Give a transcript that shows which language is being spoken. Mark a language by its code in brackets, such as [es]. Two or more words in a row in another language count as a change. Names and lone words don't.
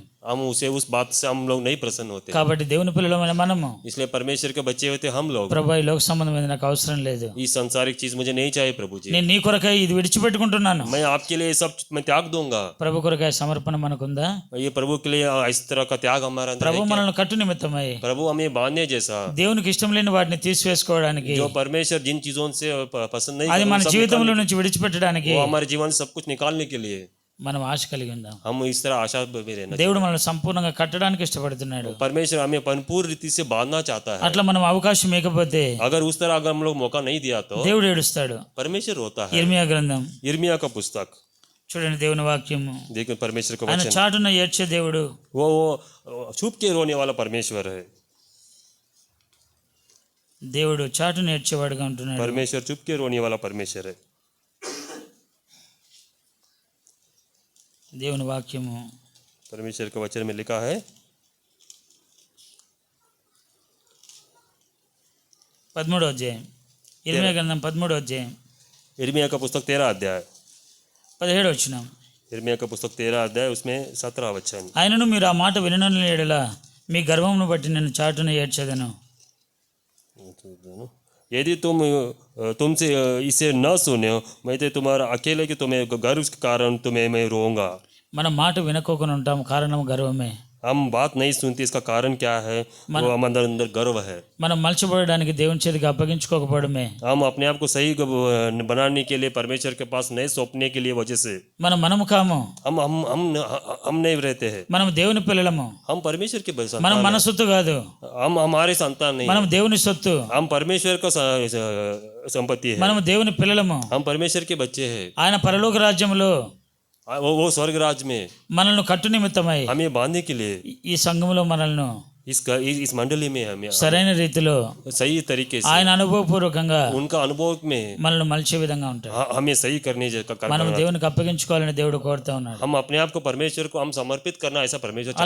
[hi] हम उसे उस बात से हम लोग नहीं प्रसन्न होते. [te] కాబట్టి దేవుని పిల్లలమైన మనము [hi] इसलिए परमेश्वर के बच्चे होते हम लोग, [te] ప్రభు ఈ లోక సంబంధమైన నాకు అవసరం లేదు, [hi] ये संसारिक चीज मुझे नहीं चाहिए प्रभु जी, [te] నేను నీ కొరకై ఇది విడిచిపెట్టుకుంటున్నాను. [hi] मैं आपके लिए सब मैं त्याग दूंगा. [te] ప్రభు కొరకై సమర్పణ మనకుందా? [hi] ये प्रभु के लिए इस तरह का त्याग हमारा अंदर [te] ప్రభు [hi] है. [te] మనల్ని కట్టు నిమిత్తమై [hi] प्रभु हमें बांधने जैसा, [te] దేవునికి ఇష్టం లేని వాటిని తీసివేసుకోవడానికి, [hi] जो परमेश्वर जिन चीजों से पसंद नहीं [te] అది [hi] करता, [te] మన [hi] वो सब [te] జీవితంలో నుంచి విడిచిపెట్టడానికి [hi] वो हमारे जीवन से सब कुछ निकालने के लिए [te] మనం ఆశ కలిగి ఉందాం. [hi] हम इस तरह आशा में रहना. [te] దేవుడు మనల్ని సంపూర్ణంగా కట్టడానికి ఇష్టపడుతున్నాడు. [hi] परमेश्वर हमें परिपूर्ण रीति से बांधना चाहता है. [te] అట్లా మనం అవకాశం ఇవ్వకపోతే [hi] अगर उस तरह अगर हम लोग मौका नहीं दिया तो [te] దేవుడు ఏడుస్తాడు. [hi] परमेश्वर रोता है. [te] ఇర్మియా గ్రంథం [hi] यिर्मयाह का पुस्तक [te] చూడండి, దేవుని వాక్యము. [hi] देखो परमेश्वर का [te] ఆయన [hi] वचन, [te] చాటున ఏడ్చే దేవుడు, [hi] वो छुप के रोने वाला परमेश्वर है. [te] దేవుడు చాటున ఏడ్చేవాడుగా ఉంటున్నాడు. [hi] परमेश्वर चुप के रोने वाला परमेश्वर है. [te] దేవుని వాక్యము [hi] परमेश्वर के वचन में लिखा है [te] 13వ అధ్యాయం, ఇర్మియా గ్రంథం 13వ అధ్యాయం [hi] यिर्मयाह का पुस्तक 13 अध्याय, [te] 17వ వచనం. [hi] यिर्मयाह का पुस्तक 13 अध्याय उसमें 17 वचन. [te] ఆయనను మీరు ఆ మాట వినని ఎడల మీ గర్వమును బట్టి నేను చాటున ఏడ్చేదను. [hi] यदि तुमसे इसे न सुने मैं तो तुम्हारा अकेले कि तुम्हें गर्व के कारण तुम्हें मैं रोऊंगा. [te] మనం మాట వినకోకుండా ఉంటాం, కారణం గర్వమే. [hi] हम बात नहीं सुनते, इसका कारण क्या है? वो हम अंदर गर्व है. [te] మనం మలచబడడానికి దేవుని చేతికి అప్పగించుకోకపోవడమే. [hi] हम अपने आप को सही बनाने के लिए परमेश्वर के पास नहीं सौंपने के लिए वजह से [te] మనము కాము, [hi] हम नहीं रहते हैं. [te] మనం దేవుని పిల్లలము. [hi] हम परमेश्वर के [te] మనం [hi] संतान [te] మన సొత్తు కాదు, [hi] हैं. हम हमारे संतान नहीं [te] మనం [hi] हैं. [te] దేవుని సొత్తు. [hi] हम परमेश्वर का संपत्ति है. [te] మనం దేవుని పిల్లలము. [hi] हम परमेश्वर के बच्चे हैं. [te] ఆయన పరలోక రాజ్యములో [hi] वो स्वर्ग राज में [te] మనల్ని కట్టు నిమిత్తమై [hi] हमें बांधने के लिए [te] ఈ సంఘములో మనల్ని [hi] इस मंडली में हमें [te] సరైన రీతిలో [hi] सही तरीके से [te] ఆయన అనుభవపూర్వకంగా [hi] उनका अनुभव में [te] మనల్ని మలిచే విధంగా ఉంటాడు. [hi] हमें सही करने [te] మనం దేవునికి అప్పగించుకోవాలని దేవుడు కోరుతా ఉన్నాడు. [hi] हम अपने आप को परमेश्वर को हम समर्पित करना ऐसा परमेश्वर चाहता